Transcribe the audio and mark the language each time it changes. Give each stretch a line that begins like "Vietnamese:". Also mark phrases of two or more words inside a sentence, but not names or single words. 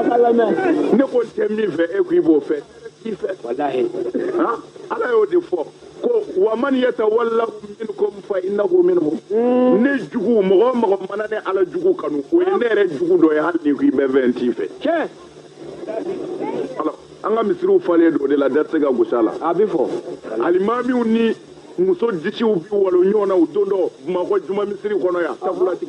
Bambara: ne ko n tɛ min fɛ e ko i b'o fɛ. Walahi. Ala y'o de fɔ ko
Arabic: ومن يتولهم منكم فإنه منهم
Bambara: ne jugu mɔgɔ mana ne ala jugu kanu o ye ne yɛrɛ jugu dɔ ye hali ni ko i bɛ 20 fɛ alors an ka misiriw falen do de la date ka gosa la a bɛ fɔ alimamiw ni muso disiw bi walo ɲɔgɔn na o don dɔ Bamakɔ juma misiri kɔnɔ yan tabulatigi